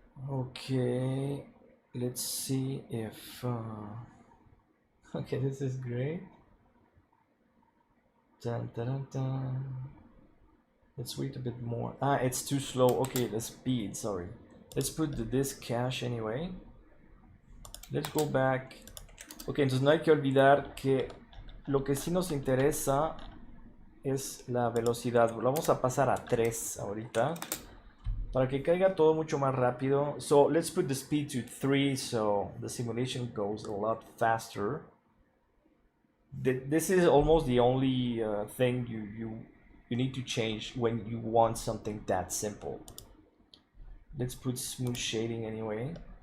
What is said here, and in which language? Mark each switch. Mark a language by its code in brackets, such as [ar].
[en] Okay, let's see if okay, this is great. Dun, dun, dun, dun. Let's wait a bit more. It's too slow. Okay, the speed, sorry. Let's put the disk cache anyway. Let's go back. [es] Ok, entonces no hay que olvidar que lo que sí nos interesa es la velocidad. Lo vamos a pasar a 3 ahorita, para que caiga todo mucho más rápido. [en] So let's put the speed to 3 so the simulation goes a lot faster. This is almost the only thing you need to change when you want something that simple. Let's put smooth shading anyway.